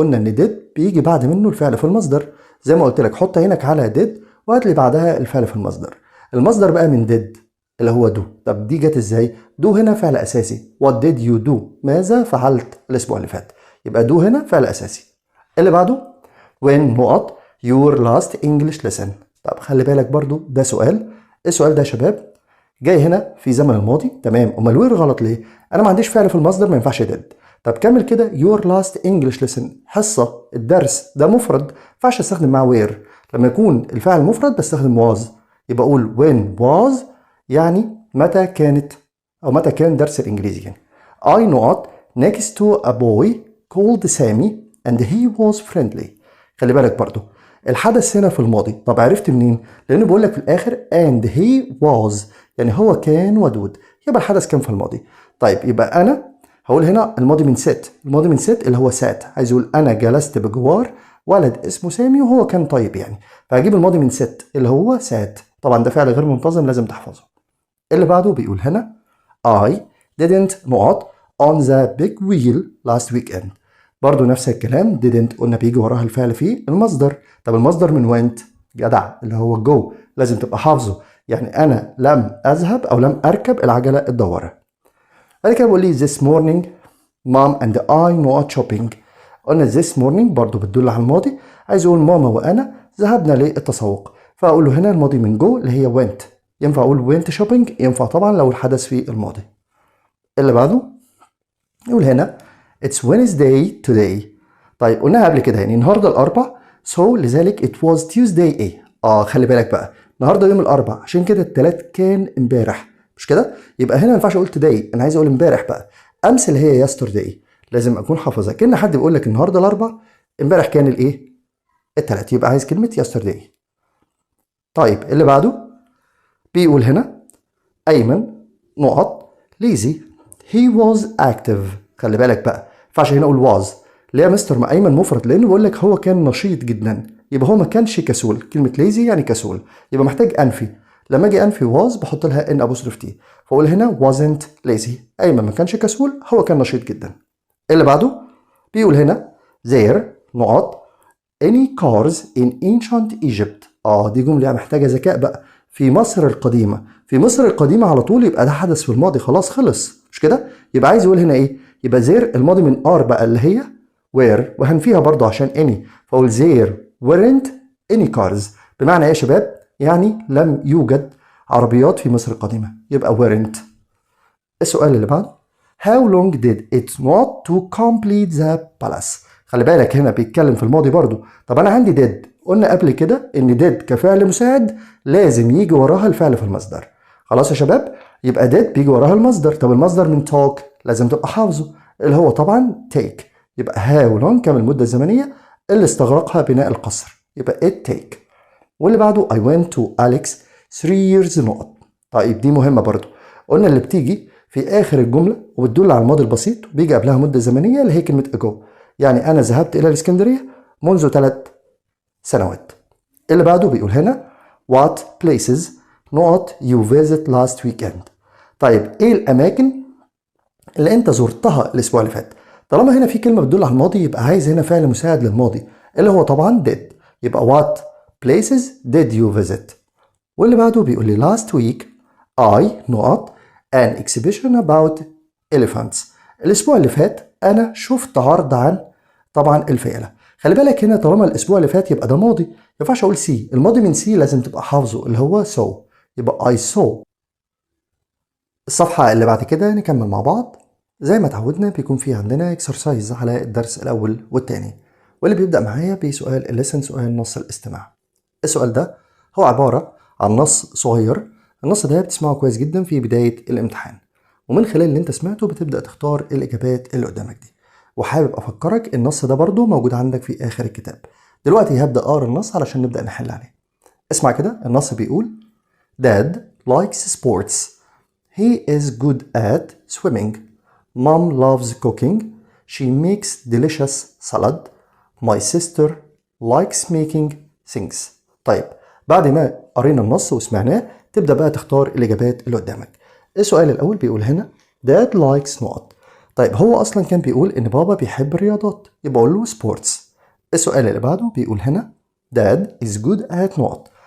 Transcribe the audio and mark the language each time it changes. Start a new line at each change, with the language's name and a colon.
Arabic: قلنا ان did بيجي بعد منه الفعل في المصدر، زي ما قلت لك حط عينك على did وهات لي بعدها الفعل في المصدر. المصدر بقى من did اللي هو do. طب دي جت ازاي؟ do هنا فعل اساسي.
English: what did you do؟
Arabic: ماذا فعلت الاسبوع اللي فات؟ يبقى do هنا فعل اساسي. اللي بعده
English: when not your last English lesson.
Arabic: طب خلي بالك برضو ده سؤال. السؤال ده يا شباب جاي هنا في زمن الماضي. تمام. امال وير غلط ليه؟ انا ما عنديش فعل في المصدر ما ينفعش did. طب كمل كده your last English lesson، حصة الدرس ده مفرد ما ينفعش استخدم معاه وير. لما يكون الفعل مفرد بستخدم was، يبقى اقول
English: when was
Arabic: يعني متى كانت او متى كان درس الانجليزي يعني.
English: I not next to a boy called Sammy and he was friendly.
Arabic: خلي بالك برضو الحدث هنا في الماضي. طب عرفت منين؟ لانه بيقول لك في الاخر and he was، يعني هو كان ودود، يبقى الحدث كان في الماضي. طيب يبقى انا هقول هنا الماضي من sit. الماضي من sit اللي هو sat، عايز يقول انا جلست بجوار ولد اسمه سامي وهو كان طيب يعني، فهجيب الماضي من sit اللي هو sat. طبعا ده فعل غير منتظم لازم تحفظه. اللي بعده بيقول هنا
English: I didn't not on the big wheel last weekend.
Arabic: برضو نفس الكلام didn't قلنا بيجي وراها الفعل في المصدر. طب المصدر من went جدع اللي هو go، لازم تبقى حافظه. يعني أنا لم أذهب أو لم أركب العجلة الدوارة. بعد كده بقول لي
English: this morning mom and I not shopping.
Arabic: قلنا this morning برضو بتدل على الماضي، عايز أقول ماما وأنا ذهبنا للتسوق، فأقول له هنا الماضي من go اللي هي went. ينفع أقول went shopping؟ ينفع طبعا لو الحدث في الماضي. اللي بعده يقول هنا
English: It's Wednesday today.
Arabic: طيب قلناها قبل كده يعني النهارده الأربع، so لذلك
English: it was Tuesday
Arabic: إيه؟ خلي بالك بقى النهارده يوم الأربع عشان كده التلات كان امبارح، مش كده؟ يبقى هنا ما ينفعش أقول today، أنا عايز أقول امبارح بقى. أمس اللي هي yesterday، لازم أكون حافظها. كأن حد بيقول لك النهارده الأربع امبارح كان الإيه؟ التلات، يبقى عايز كلمة yesterday. طيب اللي بعده بيقول هنا أيمن نقط
English: lazy he was active.
Arabic: خلي بالك بقى ما ينفعش هنا اقول was. ليه يا مستر ما ايمن مفرد؟ لانه بقول لك هو كان نشيط جدا، يبقى هو ما كانش كسول. كلمه lazy يعني كسول، يبقى محتاج انفي. لما اجي انفي was بحط لها ان apostrophe t، فاقول هنا
English: wasn't lazy.
Arabic: ايمن ما كانش كسول، هو كان نشيط جدا. اللي بعده بيقول هنا there نقط any cars in ancient Egypt. دي جمله محتاجه ذكاء بقى. في مصر القديمه، في مصر القديمه على طول يبقى ده حدث في الماضي خلاص خلص، مش كده؟ يبقى عايز يقول هنا ايه؟ يبقى زير الماضي من ار بقى اللي هي وير، وهنفيها برضو عشان اني، فاقول زير
English: weren't any cars.
Arabic: بمعنى ايه يا شباب؟ يعني لم يوجد عربيات في مصر القديمه، يبقى weren't. السؤال اللي بعده
English: how long did it not to complete the palace.
Arabic: خلي بالك هنا بيتكلم في الماضي برضو. طب انا عندي did، قلنا قبل كده ان did كفعل مساعد لازم يجي وراها الفعل في المصدر. خلاص يا شباب، يبقى did بيجي وراها المصدر. طب المصدر من talk لازم تبقى حافظه اللي هو طبعا take. يبقى how long كم المدة الزمنية اللي استغرقها بناء القصر، يبقى it take. واللي بعده
English: I went to Alex 3 years
Arabic: نقط. طيب دي مهمة برضو، قلنا اللي بتيجي في آخر الجملة وبتدل على الماضي البسيط وبيجي قبلها مدة زمنية اللي هي كلمة ago. يعني أنا ذهبت إلى الإسكندرية منذ 3 سنوات. اللي بعده بيقول هنا
English: what places not you visit last weekend.
Arabic: طيب إيه الأماكن اللي انت زرتها الاسبوع اللي فات. طالما هنا في كلمه بتدل على الماضي يبقى عايز هنا فعل مساعد للماضي اللي هو طبعا did. يبقى
English: what places did you visit.
Arabic: واللي بعده بيقول لي
English: last week I not an exhibition about elephants.
Arabic: الاسبوع اللي فات انا شفت عرض عن طبعا الفيلة. خلي بالك هنا طالما الاسبوع اللي فات يبقى ده ماضي، ما ينفعش اقول سي. الماضي من سي لازم تبقى حافظه اللي هو saw. يبقى
English: I saw.
Arabic: الصفحة اللي بعد كده نكمل مع بعض. زي ما اتعودنا بيكون في عندنا اكسرسايز على الدرس الأول والتاني، واللي بيبدأ معايا بسؤال الليسن، سؤال نص الاستماع. السؤال ده هو عبارة عن نص صغير. النص ده بتسمعه كويس جدا في بداية الامتحان، ومن خلال اللي انت سمعته بتبدأ تختار الإجابات اللي قدامك دي. وحابب أفكرك النص ده برضو موجود عندك في آخر الكتاب. دلوقتي هبدأ أقرأ النص علشان نبدأ نحل عليه. اسمع كده. النص بيقول
English: Dad likes sports. He is good at swimming. Mom loves cooking. She makes delicious salad. My sister likes making things.
Arabic: طيب بعد ما قرينا النص وسمعناه تبدأ بقى تختار الإجابات اللي قدامك. السؤال الأول بيقول هنا
English: Dad likes
Arabic: نقط. طيب هو أصلا كان بيقول إن بابا بيحب الرياضات، يبقى أقول له sports. السؤال اللي بعده بيقول هنا
English: Dad is good at
Arabic: نقط.